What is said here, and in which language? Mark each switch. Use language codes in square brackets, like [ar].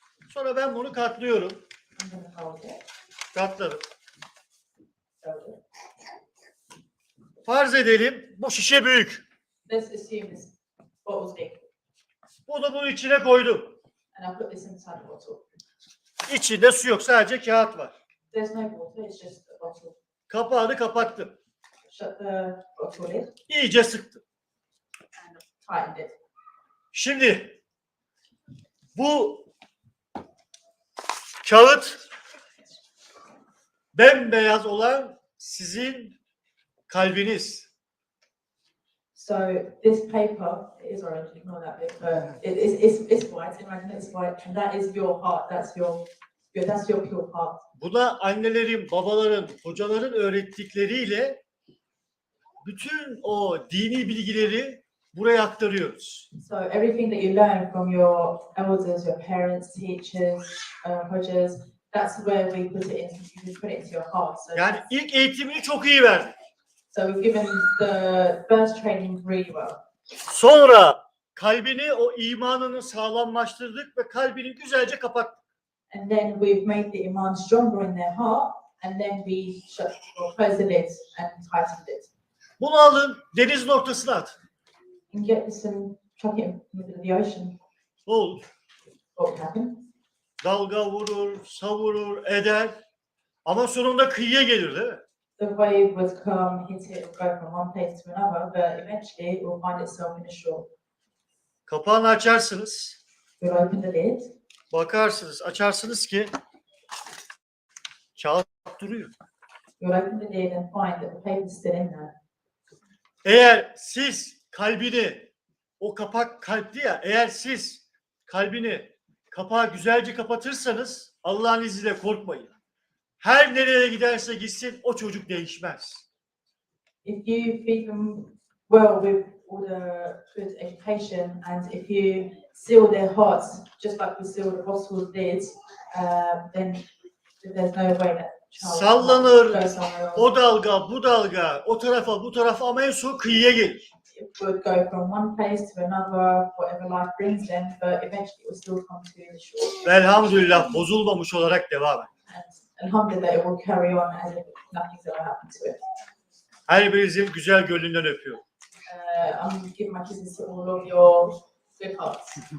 [tr] Sonra ben bunu katlıyorum. [en] I'm going to hold it. [tr] Katladım. [en] Hold it. [tr] Farz edelim bu şişe büyük. [en] Let's assume this bottle's big, [tr] Bunu bunun içine koydum. [en] and I put this inside the bottle. [tr] İçinde su yok, sadece kağıt var. [en] There's no water, it's just a bottle. [tr] Kapağını kapattım. [en] Shut the bottle lid [tr] İyice sıktım. [en] and tightened it. [tr] Şimdi bu kağıt bembeyaz olan sizin kalbiniz. [en] So this paper, it is orange, ignore that bit, but it's white, imagine it's white, and that is your heart, that's your pure heart. [tr] Buna annelerin, babaların, hocaların öğrettikleriyle bütün o dini bilgileri buraya aktarıyoruz. [en] So everything that you learn from your elders, your parents, teachers, hujjas, that's where we put it in. We put it into your heart. So, [tr] Yani ilk eğitimini çok iyi verdik. [en] so we've given the first training really well. [tr] Sonra kalbini, o imanını sağlamlaştırdık ve kalbini güzelce kapattık. [en] And then we've made the iman stronger in their heart, and then we closed the lid and tightened it. [tr] Bunu alın, denizin ortasına atın. [en] And get this and chuck it in the middle of the ocean. [tr] Ne olur? [en] What would happen? [tr] Dalga vurur, savurur, eder. Ama sonunda kıyıya gelir değil mi? [en] The wave would come, hit it, and go from one place to another, but eventually it will find itself in the shore. [tr] Kapağını açarsınız, [en] You'll open the lid, [tr] bakarsınız, açarsınız ki kağıt duruyor. [en] you'll open the lid and find that the paper's still in there. [tr] Eğer siz kalbini, o kapak kalpli ya, eğer siz kalbini, kapağı güzelce kapatırsanız Allah'ın izniyle korkmayın. Her nereye giderse gitsin o çocuk değişmez. [en] If you feed them well with all the good education, and if you seal their hearts just like we seal the bottle's lid, then there's no way that child [tr] Sallanır, [en] go somewhere else. [tr] o dalga, bu dalga, o tarafa, bu tarafa ama en son kıyıya gelir. [en] It would go from one place to another, whatever life brings them, but eventually it will still come to the shore. [tr] Elhamdülillah bozulmamış olarak devam et. [en] And alhamdulillah, it will carry on as if nothing's ever happened to it. [tr] Her birinizin güzel gönlünden öpüyorum. [en] I'm giving my kisses to all of your good hearts.